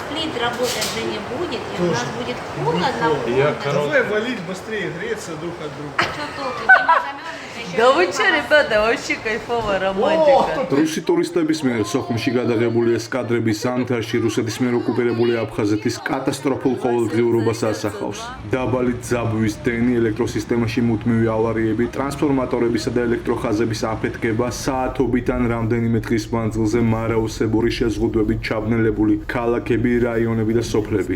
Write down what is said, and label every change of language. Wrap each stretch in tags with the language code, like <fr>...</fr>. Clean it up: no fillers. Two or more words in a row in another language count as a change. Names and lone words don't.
<ru>валить работать же не будет, и у нас будет холодно. Давай валить быстрее, греться друг от друга. Что толку? Дима замерзнет еще. Да вы что, ребята, вообще кайфовая романтика.</ru> <ka>რუსი ტურისტების მიერ სოხუმში გადაღებული ეს კადრები ზამთარში რუსეთის მიერ ოკუპირებული აფხაზეთის კატასტროფულ ყოველდღიურობას ასახავს. დაბალი ძაბვის დენი, ელექტროსისტემაში მუდმივი ავარიები, ტრანსფორმატორებისა და ელექტროხაზების აფეთქება, საათობით ან რამდენიმე დღის მანძილზე მარაოსებური შეზღუდვებით ჩაბნელებული ქალაქები, რაიონები და სოფლები.</ka>